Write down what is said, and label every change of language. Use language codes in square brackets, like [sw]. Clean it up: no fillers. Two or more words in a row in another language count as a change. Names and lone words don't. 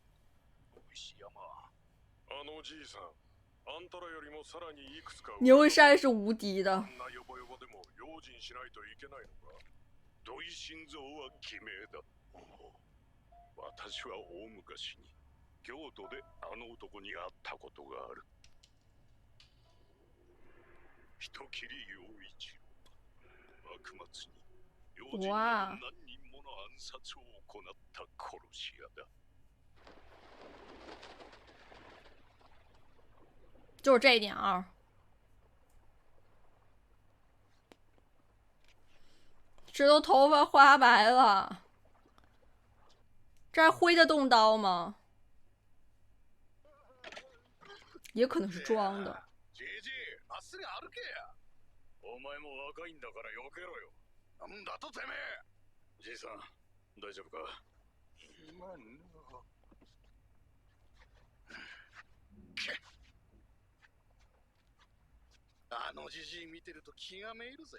[zh] 牛山是無敵的。 [ja] 私は大昔に京都であの男に会ったことがある。人斬り陽一郎。幕末に用心など何人もの暗殺を行った殺し屋だ。 [zh] 就是这一点啊。这都头发花白了。这还挥得动刀吗？也可能是装的。 [ja] じじい、まっすぐ歩けや。お前も若いんだから避けろよ。なんだとてめえ。じいさん、大丈夫か。今の。あのじじい見てると気がめいるぜ。